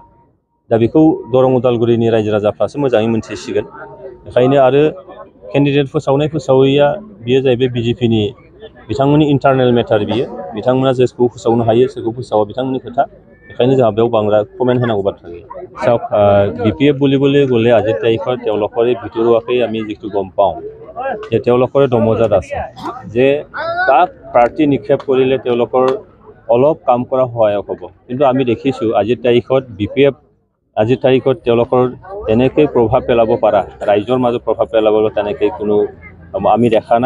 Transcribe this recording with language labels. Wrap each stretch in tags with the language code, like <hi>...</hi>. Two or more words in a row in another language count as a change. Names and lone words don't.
<brx>दा बेखौ दरं उदालगुरिनि रायजो राजाफ्रासो मोजाङै मोनथिसिगोन। बेखायनो आरो केन्डिडेट फोसावनाय फोसावैया बियो जाहैबाय BJPनि बिथांमोननि</brx> <en>internal matter</en> <brx>बियो बिथांमोना जेखौ फोसावनो हायो सोरखौ फोसावा बिथांमोननि खोथा। बेखायनो जोंहा बेयाव बांद्राय कमेन्ट होनांगौ बाथ्रा गैया।</brx> <as>BPF বুলিবলৈ গ'লে আজিৰ তাৰিখত তেওঁলোকৰে ভিতৰুৱাকৈ আমি যিটো গম পাওঁ যে তেওঁলোকৰে দমজাত আছে যে কাক প্ৰাৰ্থী নিক্ষেপ কৰিলে তেওঁলোকৰ অলপ কাম কৰা সহায়ক হ'ব। কিন্তু আমি দেখিছোঁ আজিৰ তাৰিখত BPF আজিৰ তাৰিখত তেওঁলোকৰ তেনেকৈ প্ৰভাৱ পেলাব পাৰা ৰাইজৰ মাজত প্ৰভাৱ পেলাবলৈ তেনেকৈ কোনো আমি দেখা নাই।</as>